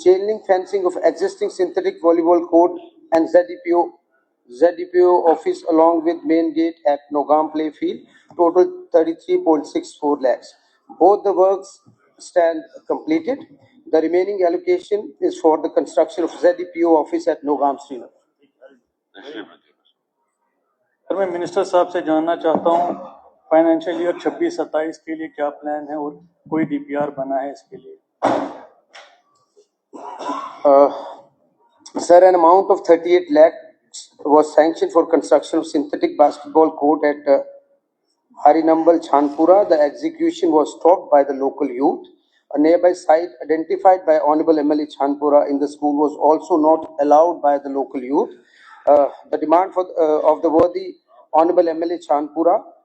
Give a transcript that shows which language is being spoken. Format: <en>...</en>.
<en>Chain link fencing of existing synthetic volleyball court and ZDPO office along with main gate at Nogam playfield, total 33.64 lakhs. Both the works stand completed. The remaining allocation is for the construction of ZDPO office at Nogam, Srinagar.</en> <hi>Sir, मैं minister साहब से जानना चाहता हूँ financial year 26-27 के लिए क्या plan है और कोई DPR बना है इसके लिए?</hi> <en>Sir, an amount of 38 lakhs was sanctioned for construction of synthetic basketball court at Harinambal, Chandpura. The execution was stopped by the local youth. A nearby site identified by Honorable MLA Chandpura in the school was also not allowed by the local youth. The demand of the worthy Honorable MLA Chandpura</en>